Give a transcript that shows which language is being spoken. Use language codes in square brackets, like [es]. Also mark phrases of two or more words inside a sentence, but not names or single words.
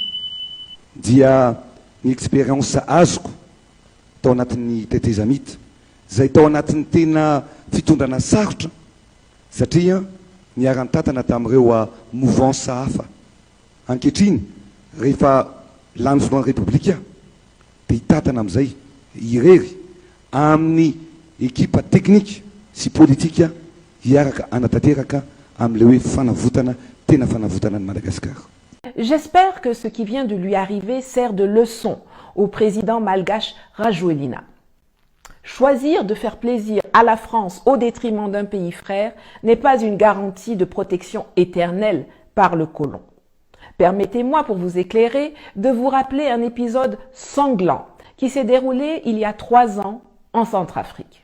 [mg] dia ny expérience azoko tao anatin'ny tetezamita zay tao anatin'ny tena fitondrana sarotra satria niarany tantana tamin'ireo mouvance hafa ankehitriny rehefa lany voalohan'ny république dia hitantana amin'izay irery amin'ny ekipa teknika sy politika hiaraka anatanteraka amin'ilay hoe fanavotana tena fanavotana ny Madagascar. [fr] J'espère que ce qui vient de lui arriver sert de leçon au président malgache Rajoelina. Choisir de faire plaisir à la France au détriment d'un pays frère n'est pas une garantie de protection éternelle par le colon. Permettez-moi, pour vous éclairer, de vous rappeler un épisode sanglant qui s'est déroulé il y a 3 ans en Centrafrique.